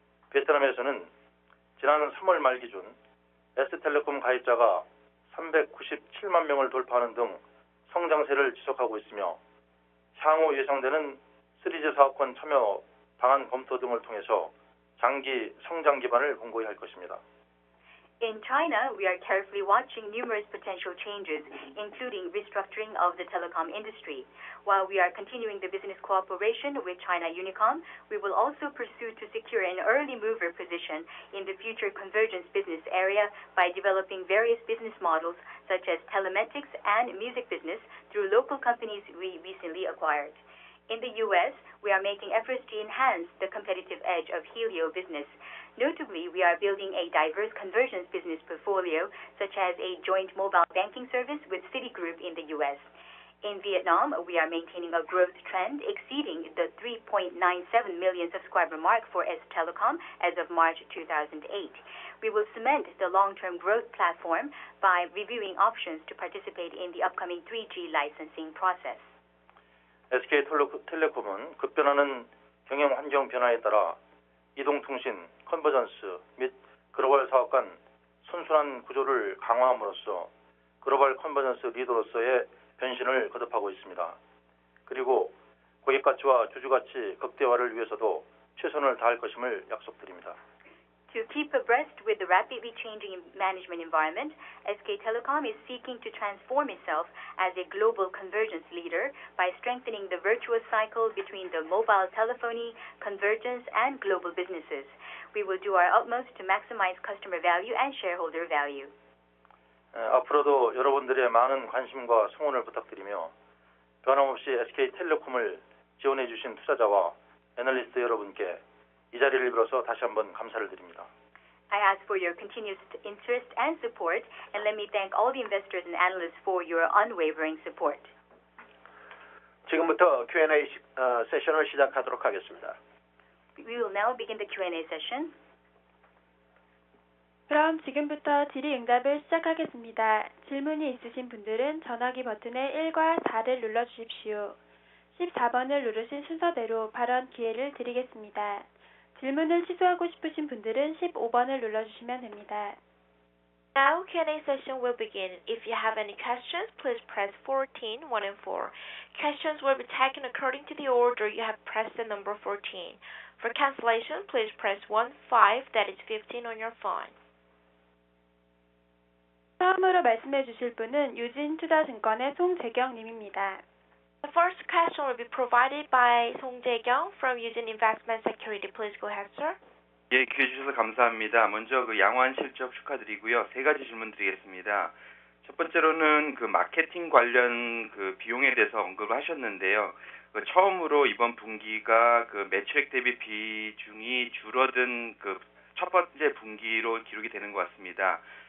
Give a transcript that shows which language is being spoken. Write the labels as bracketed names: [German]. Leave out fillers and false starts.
[Korean] 베트남에서는 지난 3월 말 기준 S텔레콤 가입자가 397만 명을 돌파하는 등 성장세를 지속하고 있으며 향후 예상되는 3G 사업권 참여 방안 검토 등을 통해서 장기 성장 기반을 공고히 할 것입니다. [English] In China, we are carefully watching numerous potential changes, including restructuring of the telecom industry. While we are continuing the business cooperation with China Unicom, we will also pursue to secure an early mover position in the future convergence business area by developing various business models such as telematics and music business through local companies we recently acquired. In the U.S., we are making efforts to enhance the competitive edge of Helio business. Notably, we are building a diverse convergence business portfolio, such as a joint mobile banking service with Citigroup in the U.S. In Vietnam, we are maintaining a growth trend exceeding the 3.97 million subscriber mark for S Telecom as of March 2008. We will cement the long-term growth platform by reviewing options to participate in the upcoming 3G licensing process. [Korean] SK텔레콤은 급변하는 경영 환경 변화에 따라 이동통신, 컨버전스 및 글로벌 사업 간 선순환 구조를 강화함으로써 글로벌 컨버전스 리더로서의 변신을 거듭하고 있습니다. 그리고 고객 가치와 주주 가치 극대화를 위해서도 최선을 다할 것임을 약속드립니다. [English] To keep abreast with the rapidly changing management environment, SK Telecom is seeking to transform itself as a global convergence leader by strengthening the virtuous cycle between the mobile telephony, convergence, and global businesses. We will do our utmost to maximize customer value and shareholder value. [Korean] 앞으로도 여러분들의 많은 관심과 성원을 부탁드리며 변함없이 SK텔레콤을 지원해 주신 투자자와 애널리스트 여러분께 이 자리를 빌어서 다시 한번 감사를 드립니다. [English] I ask for your continued interest and support, and let me thank all the investors and analysts for your unwavering support. [Korean] 지금부터 Q&A 세션을 시작하도록 하겠습니다. [English] We will now begin the Q&A session. [Korean] 그럼 지금부터 질의응답을 시작하겠습니다. 질문이 있으신 분들은 전화기 버튼의 1과 4를 눌러주십시오. 14번을 누르신 순서대로 발언 기회를 드리겠습니다. 질문을 취소하고 싶으신 분들은 15번을 눌러주시면 됩니다. [English] Now Q&A session will begin. If you have any questions, please press 14, 1 and 4. Questions will be taken according to the order you have pressed the number 14. For cancellation, please press 1, 5, that is 15 on your phone. [Korean] 처음으로 말씀해 주실 분은 유진투자증권의 송재경 님입니다. [English] The first question will be provided by Song Jae-kyung from Eugene Investment Security. Please go ahead, sir. [Korean] 예, 기회 주셔서 감사합니다. 먼저 그 양호한 실적 축하드리고요. 세 가지 질문 드리겠습니다. 첫 번째로는 그 마케팅 관련 그 비용에 대해서 언급을 하셨는데요. 그 처음으로 이번 분기가 그 매출액 대비 비중이 줄어든 그 첫 번째 분기로 기록이 되는 것 같습니다.